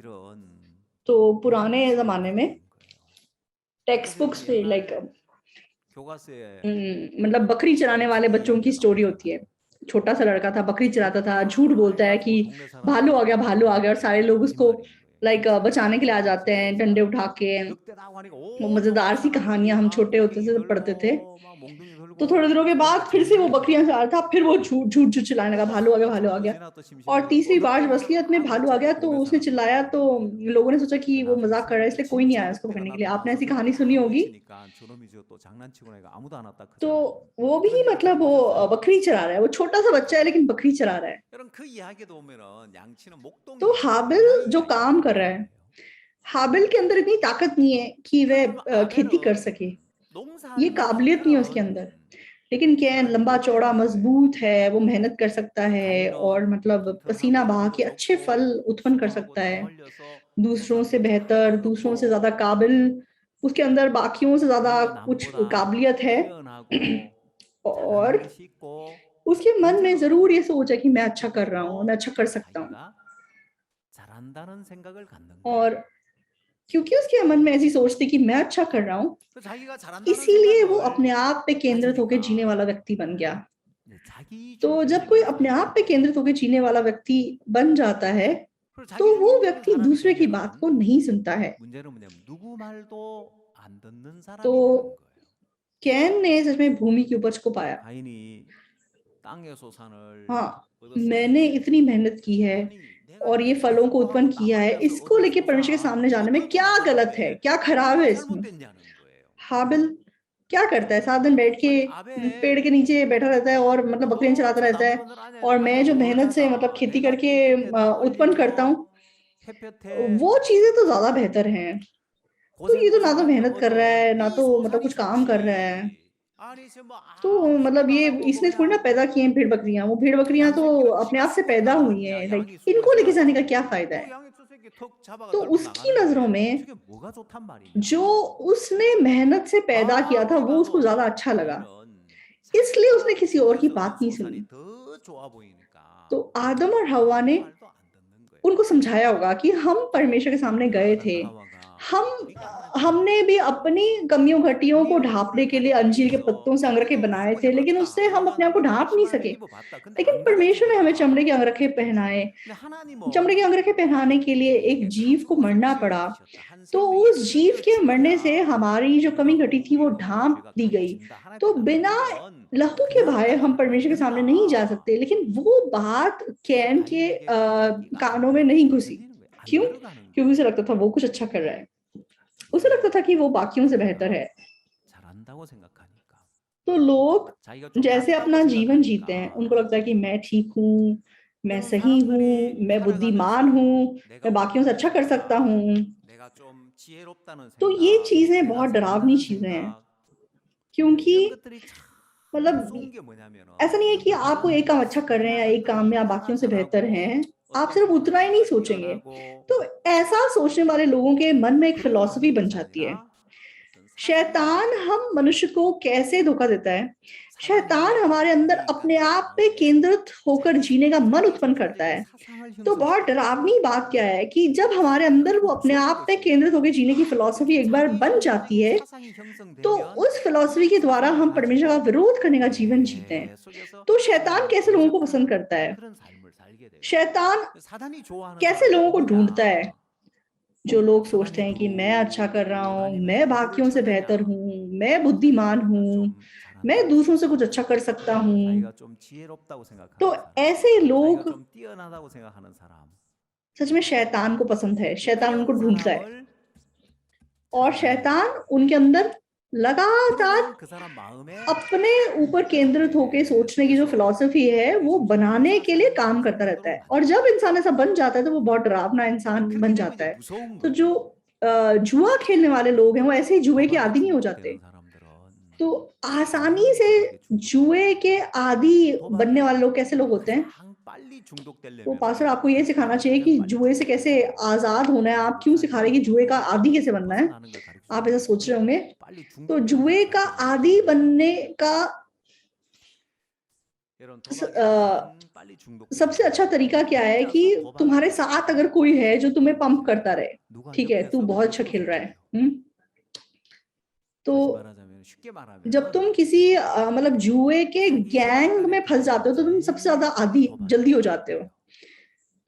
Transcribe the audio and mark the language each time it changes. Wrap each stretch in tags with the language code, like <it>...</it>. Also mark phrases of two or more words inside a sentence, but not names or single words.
<hi>तो पुराने जमाने में</hi> <en>text books</en> <hi>में लाइक मतलब बकरी चराने वाले बच्चों की स्टोरी होती है। छोटा सा लड़का था, बकरी चराता था, झूठ बोलता है कि भालू आ गया, और सारे लोग उसको लाइक बचाने के लिए आ जाते हैं डंडे उठा के।</hi> <ko>늑대다고 하니까</ko> <hi>वो</hi> <ko>오</ko> <hi>मजेदार सी</hi> <ko>좋아</ko> <hi>कहानियां हम</hi> <ko>막</ko> <hi>छोटे होते</hi> <ko>몽둥이</ko> <hi>थे तो पढ़ते थे।</hi> <ko>들고 막 몽둥이</ko> <hi>तो</hi> <ko>들고</ko> <hi>थोड़े दिनों के बाद</hi> <ko>그러니까</ko> <hi>फिर से वो</hi> <ko>점점</ko> <hi>बकरियां चला रहा था, फिर वो झूठ झूठ झूठ चिल्लाने लगा, भालू आ गया भालू आ गया।</hi> <ko>어디나 또</ko> <hi>और</hi> <ko>심심해서 또</ko> <hi>तीसरी बार जब</hi> <ko>늑대다</ko> <hi>असलियत में</hi> <ko>하고</ko> <hi>भालू आ</hi> <ko>있잖아</ko> <hi>गया तो</hi> <ko>동네</ko> <hi>उसने</hi> <ko>사람들이.</ko> <hi>चिल्लाया, तो लोगों ने सोचा कि वो</hi> <ko>나중에</ko> <hi>मजाक कर रहा है,</hi> <ko>생각해</ko> <hi>इसलिए कोई नहीं</hi> <ko>진짜</ko> <hi>आया उसको</hi> <ko>늑대가</ko> <hi>पकड़ने के लिए। आपने</hi> <ko>나타나서</ko> <hi>ऐसी कहानी</hi> <ko>늑대가</ko> <hi>सुनी</hi> <ko>막</ko> <hi>होगी।</hi> <ko>외치니까 저놈이 또 장난치고 나니까 아무도 안 왔다</ko> <hi>तो</hi> <ko>크잖아요.</ko> <hi>वो भी</hi> <ko>그런 얘기</ko> <hi>मतलब वो</hi> <ko>들어보셨어요?</ko> <hi>बकरी चरा रहा है, वो छोटा सा बच्चा है लेकिन बकरी चरा रहा है।</hi> <ko>여러분 그 이야기도 보면은 양치는</ko> <hi>तो</hi> <ko>목동이에요.</ko> <hi>हाबिल</hi> <ko>사나이</ko> <hi>जो काम कर रहा</hi> <ko>이야기예요.</ko> <hi>है, हाबिल के अंदर इतनी ताकत नहीं है कि वह</hi> <ko>그러면</ko> <hi>खेती कर</hi> <ko>아벨은</ko> <hi>सके, ये</hi> <ko>농사하는</ko> <hi>काबिलियत नहीं है उसके अंदर।</hi> <ko>남편은</ko> <hi>लेकिन कैन</hi> <ko>사람이</ko> <hi>लंबा चौड़ा</hi> <ko>쫓겨나는 거예요.</ko> <hi>मजबूत है, वो मेहनत कर सकता है और</hi> <ko>가인은</ko> <hi>मतलब पसीना</hi> <ko>튼튼하고</ko> <hi>बहा</hi> <ko>힘도</ko> <hi>के अच्छे</hi> <ko>좋고</ko> <hi>फल उत्पन्न कर</hi> <ko>수고하고</ko> <hi>सकता है,</hi> <ko>땀 흘려서</ko> <hi>दूसरों से</hi> <ko>소산도</ko> <hi>बेहतर,</hi> <ko>잘</ko> <hi>दूसरों से</hi> <ko>얻고</ko> <hi>ज्यादा काबिल, उसके अंदर बाकियों से ज्यादा</hi> <ko>그리고</ko> <hi>कुछ</hi> <ko>남보다</ko> <hi>काबिलियत है।</hi> <ko>뛰어나고</ko> <hi>और</hi> <ko>잘하는 것이 있고</ko> <hi>उसके मन में</hi> <ko>문제는</ko> <hi>जरूर ये सोच है कि मैं अच्छा कर रहा हूँ,</hi> <ko>그것도</ko> <hi>मैं अच्छा कर सकता हूँ।</hi> <ko>자기가 잘한다는 생각을 갖는 거예요.</ko> <hi>और क्योंकि उसके मन में ऐसी सोच थी कि मैं अच्छा कर रहा हूँ,</hi> <ko>그 자기가 잘한다는</ko> <hi>इसीलिए वो</hi> <ko>생각을</ko> <hi>अपने आप पे केंद्रित होकर जीने</hi> <ko>가지니까</ko> <hi>वाला व्यक्ति बन गया।</hi> <ko>이제</ko> <hi>तो जब कोई अपने आप पे केंद्रित होकर जीने वाला व्यक्ति बन जाता है</hi> <ko>그리고</ko> <hi>तो</hi> <ko>자기를</ko> <hi>वो</hi> <ko>믿는</ko> <hi>व्यक्ति</hi> <ko>사람이</ko> <hi>दूसरे की बात</hi> <ko>되면</ko> <hi>को नहीं सुनता है।</hi> <ko>문제는 뭐냐면 누구 말도 안 듣는 사람이</ko> <hi>तो</hi> <ko>되는 거예요.</ko> <hi>कैन ने सच में भूमि की उपज को पाया।</hi> <ko>가인이 땅의 소산을</ko> <hi>हाँ,</hi> <ko>얻었으니</ko> <hi>मैंने इतनी मेहनत की है</hi> <ko>아니 내가</ko> <hi>और ये</hi> <ko>이렇게</ko> <hi>फलों को उत्पन्न</hi> <ko>수고하고 땀</ko> <hi>किया है,</hi> <ko>흘려서</ko> <hi>इसको</hi> <ko>얻은</ko> <hi>लेके परमेश्वर के</hi> <ko>소산</ko> <hi>सामने जाने में</hi> <ko>이걸 또</ko> <hi>क्या गलत है,</hi> <ko>나가는데</ko> <hi>क्या खराब</hi> <ko>뭐가</ko> <hi>है इसमें।</hi> <ko>잘못됐냐는 거예요.</ko> <hi>हाबिल क्या करता है, सारा दिन बैठ के</hi> <ko>아니</ko> <hi>पेड़ के नीचे बैठा रहता है और मतलब बकरियां चलाता</hi> <ko>저</ko> <hi>रहता है,</hi> <ko>나무꾼들</ko> <hi>और मैं जो</hi> <ko>뭘</ko> <hi>मेहनत से मतलब</hi> <ko>하나</ko> <hi>खेती</hi> <ko>내가</ko> <hi>करके</hi> <ko>땡볕에 땀</ko> <hi>उत्पन्न करता</hi> <ko>흘리며</ko> <hi>हूँ,</hi> <ko>햇볕에</ko> <hi>वो चीजें तो ज्यादा बेहतर हैं। तो ये तो ना तो</hi> <ko>고생고생하며</ko> <hi>मेहनत कर रहा</hi> <ko>얻은</ko> <hi>है, ना</hi> <ko>이</ko> <hi>तो मतलब</hi> <ko>소산이</ko> <hi>कुछ काम कर रहा है।</hi> <ko>좋지. 아니 지금 뭐</ko> <hi>तो</hi> <ko>아무</ko> <hi>मतलब</hi> <ko>수고도 안</ko> <hi>ये</hi> <ko>하고</ko> <hi>इसने थोड़ी ना</hi> <ko>그냥</ko> <hi>पैदा किए हैं भेड़ बकरियां, वो भेड़ बकरियां</hi> <ko>양</ko> <hi>तो</hi> <ko>새끼는</ko> <hi>अपने</hi> <ko>지가</ko> <hi>आप से पैदा</hi> <ko>수고해서</ko> <hi>हुई हैं।</hi> <ko>야</ko> <hi>लाइक</hi> <ko>양이</ko> <hi>इनको लेके जाने का</hi> <ko>수고했잖아.</ko> <hi>क्या फायदा</hi> <ko>그</ko> <hi>है।</hi> <ko>양이 저 새끼 턱 잡아가</ko> <hi>तो</hi> <ko>들고</ko> <hi>उसकी</hi> <ko>나가는</ko> <hi>नजरों</hi> <ko>거예요.</ko> <hi>में</hi> <ko>저게 뭐가 좋단 말이냐.</ko> <hi>जो उसने मेहनत से पैदा किया था</hi> <ko>아무리</ko> <hi>वो उसको ज्यादा</hi> <ko>봐도</ko> <hi>अच्छा लगा,</hi> <ko>가인은</ko> <hi>इसलिए उसने</hi> <ko>자기가</ko> <hi>किसी और की</hi> <ko>땅에서</ko> <hi>बात</hi> <ko>얻은</ko> <hi>नहीं</hi> <ko>소산이</ko> <hi>सुनी।</hi> <ko>더 좋아 보이니까</ko> <hi>तो आदम और हवा ने</hi> <ko>누구 말도 안 듣는 거예요.</ko> <hi>उनको समझाया होगा कि हम परमेश्वर के सामने गए</hi> <ko>아담과</ko> <hi>थे,</hi> <ko>하와가</ko> <hi>हम</hi> <ko>우리가 하나님께</ko> <hi>हमने भी अपनी कमियों घटियों</hi> <ko>우리</ko> <hi>को</hi> <ko>얼굴을</ko> <hi>ढांपने के लिए</hi> <ko>가리기</ko> <hi>अंजीर के</hi> <ko>위해서</ko> <hi>पत्तों से अंगरखे</hi> <ko>우리도</ko> <hi>बनाए</hi> <ko>수건에</ko> <hi>थे, लेकिन</hi> <ko>봤다.</ko> <hi>उससे हम</hi> <ko>우리가</ko> <hi>अपने आप को</hi> <ko>나름대로</ko> <hi>ढांप नहीं</hi> <ko>치마를</ko> <hi>सके।</hi> <ko>입어봤다. 근데</ko> <hi>लेकिन</hi> <ko>안</ko> <hi>परमेश्वर ने हमें चमड़े के</hi> <ko>가려지더라.</ko> <hi>अंगरखे पहनाए।</hi> <ko>근데</ko> <hi>चमड़े के</hi> <ko>하나님은</ko> <hi>अंगरखे पहनाने के लिए एक</hi> <ko>우리에게</ko> <hi>जीव को</hi> <ko>가죽옷을</ko> <hi>मरना पड़ा,</hi> <ko>지어주셨다. 한</ko> <hi>तो</hi> <ko>생명의</ko> <hi>उस जीव</hi> <ko>피를</ko> <hi>के मरने से</hi> <ko>지어야</ko> <hi>हमारी जो</hi> <ko>우리가</ko> <hi>कमी घटी थी</hi> <ko>우리의</ko> <hi>वो</hi> <ko>허물과</ko> <hi>ढांप</hi> <ko>죄가</ko> <hi>दी गई।</hi> <ko>가려진다. 하나님</ko> <hi>तो</hi> <ko>앞에</ko> <hi>बिना</hi> <ko>나가면</ko> <hi>लहू के</hi> <ko>그냥</ko> <hi>भाए हम</hi> <ko>나가면 안</ko> <hi>परमेश्वर के सामने नहीं जा</hi> <ko>된다.</ko> <hi>सकते। लेकिन वो बात कैन के</hi> <ko>가인에게 그 얘기가</ko> <hi>कानों में नहीं</hi> <ko>안</ko> <hi>घुसी।</hi> <ko>들리는 거예요. 안</ko> <hi>क्यों?</hi> <ko>들어가는</ko> <hi>क्योंकि उसे</hi> <ko>거예요.</ko> <hi>लगता था वो कुछ अच्छा कर रहा है, उसे लगता था कि वो बाकियों से बेहतर है।</hi> <ko>잘한다고 생각하니까</ko> <hi>तो लोग</hi> <ko>자기가 좀</ko> <hi>जैसे</hi> <ko>낫다고</ko> <hi>अपना जीवन जीते हैं,</hi> <ko>생각하니까</ko> <hi>उनको लगता है कि मैं ठीक हूँ, मैं</hi> <ko>여러분</ko> <hi>सही हूँ,</hi> <ko>사람들이</ko> <hi>मैं बुद्धिमान</hi> <ko>살아가면서</ko> <hi>हूँ,</hi> <ko>내가</ko> <hi>मैं बाकियों से अच्छा कर सकता</hi> <ko>올바르다,</ko> <hi>हूँ।</hi> <ko>내가 좀 지혜롭다는</ko> <hi>तो ये</hi> <ko>생각,</ko> <hi>चीजें</hi> <ko>내가</ko> <hi>बहुत डरावनी</hi> <ko>잘한다는</ko> <hi>चीजें हैं,</hi> <ko>생각</ko> <hi>क्योंकि</hi> <ko>이런 것들이 참</ko> <hi>मतलब</hi> <ko>무서운 게 뭐냐면은</ko> <hi>ऐसा नहीं है कि आप वो</hi> <ko>이런</ko> <hi>एक काम अच्छा कर रहे हैं या एक काम में आप</hi> <ko>하나하나</ko> <hi>बाकियों से बेहतर</hi> <ko>잘하고</ko> <hi>हैं, आप</hi> <ko>어떤</ko> <hi>सिर्फ उतना ही नहीं</hi> <ko>분야가</ko> <hi>सोचेंगे।</hi> <ko>뛰어나고</ko> <hi>तो ऐसा सोचने वाले लोगों के मन में एक</hi> <ko>그런</ko> <hi>फिलॉसफी</hi> <ko>하는</ko> <hi>बन</hi> <ko>것이</ko> <hi>जाती है।</hi> <ko>아니라 어떤 사상이</ko> <hi>शैतान हम मनुष्य को कैसे धोखा देता है, शैतान</hi> <ko>사단이</ko> <hi>हमारे अंदर</hi> <ko>우리</ko> <hi>अपने</hi> <ko>인간들</ko> <hi>आप पे</hi> <ko>마음에</ko> <hi>केंद्रित होकर जीने का मन उत्पन्न</hi> <ko>자기</ko> <hi>करता है।</hi> <ko>사상을</ko> <hi>तो बहुत</hi> <ko>형성시켜</ko> <hi>डरावनी बात क्या है कि जब हमारे अंदर वो अपने</hi> <ko>무서운</ko> <hi>आप पे</hi> <ko>것이</ko> <hi>केंद्रित होकर जीने की फिलॉसफी</hi> <ko>이렇게</ko> <hi>एक बार</hi> <ko>자기</ko> <hi>बन</hi> <ko>형성된</ko> <hi>जाती</hi> <ko>이</ko> <hi>है,</hi> <ko>사상이</ko> <hi>तो</hi> <ko>형성되면</ko> <hi>उस फिलॉसफी</hi> <ko>이</ko> <hi>के द्वारा</hi> <ko>사상을</ko> <hi>हम परमेश्वर का</hi> <ko>가지고</ko> <hi>विरोध करने का जीवन जीते हैं।</hi> <ko>계속해서</ko> <hi>तो शैतान</hi> <ko>하나님을</ko> <hi>कैसे लोगों को पसंद</hi> <ko>대적하는</ko> <hi>करता है,</hi> <ko>그런 삶을 살게 돼요.</ko> <hi>शैतान</hi> <ko>사단이 좋아하는</ko> <hi>कैसे</hi> <ko>사람은</ko> <hi>लोगों को ढूंढता है,</hi> <ko>누구냐?</ko> <hi>जो लोग सोचते</hi> <ko>사단이</ko> <hi>हैं कि मैं अच्छा कर रहा हूँ,</hi> <ko>하나님의</ko> <hi>मैं</hi> <ko>얼굴을</ko> <hi>बाकियों से बेहतर</hi> <ko>찾느냐?</ko> <hi>हूँ, मैं बुद्धिमान</hi> <ko>내가</ko> <hi>हूँ,</hi> <ko>좀</ko> <hi>मैं</hi> <ko>잘한다고</ko> <hi>दूसरों से कुछ</hi> <ko>생각하는</ko> <hi>अच्छा</hi> <ko>사람,</ko> <hi>कर सकता हूँ।</hi> <ko>자기가 좀 지혜롭다고 생각하는</ko> <hi>तो</hi> <ko>사람,</ko> <hi>ऐसे</hi> <ko>자기가</ko> <hi>लोग</hi> <ko>좀 뛰어나다고 생각하는 사람,</ko> <hi>सच में शैतान को पसंद है,</hi> <ko>이</ko> <hi>शैतान उनको</hi> <ko>그런</ko> <hi>ढूंढता है</hi> <ko>사람을</ko> <hi>और</hi> <ko>찾아다니는</ko> <hi>शैतान</hi> <ko>거예요.</ko> <hi>उनके अंदर लगातार</hi> <ko>그러면 그 사람 마음에</ko> <hi>अपने ऊपर केंद्रित होकर सोचने की जो फिलॉसफी है वो बनाने के लिए काम करता रहता है। और जब इंसान ऐसा बन जाता है तो वो बहुत डरावना इंसान</hi> <ko>그렇게</ko> <hi>बन</hi> <ko>되면</ko> <hi>जाता</hi> <ko>이제</ko> <hi>है।</hi> <ko>무서운</ko> <hi>तो</hi> <ko>거예요.</ko> <hi>जो जुआ खेलने वाले लोग हैं वो ऐसे ही जुए के</hi> <ko>도박에</ko> <hi>आदी नहीं हो जाते।</hi> <ko>중독되는 사람들은</ko> <hi>तो आसानी</hi> <ko>굉장히</ko> <hi>से</hi> <ko>도박에 중독돼요.</ko> <hi>जुए के आदी बनने</hi> <ko>도박에</ko> <hi>वाले लोग कैसे लोग होते हैं।</hi> <ko>가장 빨리</ko> <hi>तो</hi> <ko>중독되려면</ko> <hi>पास्टर आपको ये सिखाना चाहिए कि</hi> <ko>가장 빨리</ko> <hi>जुए से कैसे</hi> <ko>중독되려면</ko> <hi>आजाद होना है। आप क्यों सिखा रहे हैं कि जुए का आदी कैसे बनना है,</hi> <ko>벗어나는 걸 가르쳐</ko> <hi>आप ऐसा सोच रहे होंगे।</hi> <ko>빨리</ko> <hi>तो</hi> <ko>중독되는</ko> <hi>जुए</hi> <ko>걸</ko> <hi>का</hi> <ko>가르쳐</ko> <hi>आदी बनने का</hi> <ko>여러분 स- 도박에 अ, 가장 빨리 중독되는</ko> <hi>सबसे अच्छा तरीका क्या है कि</hi> <ko>혼자서 도박을</ko> <hi>तुम्हारे</hi> <ko>해요.</ko> <hi>साथ अगर कोई है जो तुम्हें पंप करता रहे,</hi> <ko>누가</ko> <hi>ठीक है तू</hi> <ko>옆에서</ko> <hi>बहुत अच्छा</hi> <ko>밀어줘야</ko> <hi>खेल रहा है,</hi> <ko>돼요.</ko> <hi>तो</hi> <ko>다시 말하자면 쉽게</ko> <hi>जब</hi> <ko>말하면</ko> <hi>तुम किसी मतलब जुए के</hi> <ko>자기</ko> <hi>गैंग</hi> <ko>생각에</ko> <hi>में फंस जाते हो तो तुम सबसे ज्यादा</hi> <ko>제일</ko> <hi>आदी</hi> <ko>도박에</ko> <hi>जल्दी हो जाते हो।</hi> <ko>빠져요.</ko>